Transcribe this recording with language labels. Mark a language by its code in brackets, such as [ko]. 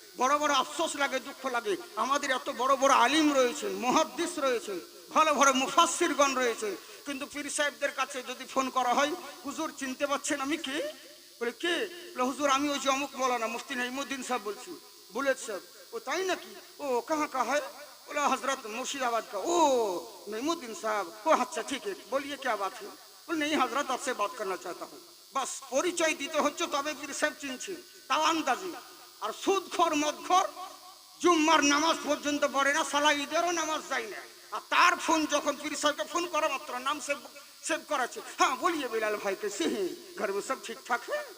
[bn] বড় বড় আফসোস লাগে, দুঃখ লাগে, আমাদের এত বড় বড় আলিম রয়েছেন, মুহাদ্দিস রয়েছেন, ভালো ভালো মুফাসসিরগণ রয়েছেন, কিন্তু পীর সাহেবদের কাছে যদি ফোন করা হয়, হুজুর চিনতে পারছেন আমি কে? বলে কে? বলে হুজুর আমি ওই যে অমুক মৌলানা মুফতি নাইমুদ্দিন সাহেব বলছি। বুলেট সাহেব? ও তাই নাকি? [hi] ও কাহা কা है? बोला हजरत मुर्शिदाबाद का। ओ नईमुद्दीन साहब, ओ अच्छा ठीक है, बोलिए क्या बात है? बोले नहीं हजरत आपसे बात करना चाहता हूँ। [bn] বাস পরিচয় দিতে হচ্ছে, তবে পীর সাহেব চিনছে, তাও আন্দাজি। আর সুদখোর মদখোর জুম্মার নামাজ পর্যন্ত পড়ে না, সালা ঈদেরও নামাজ যায় না। আর তার ফোন যখন পীর সাহেবকে ফোন করা মাত্র নাম সেভ করাচ্ছে, হ্যাঁ বলিয়ে বিলাল ভাই [hi] कैसे हैं, घर में सब ठीक ठाक है।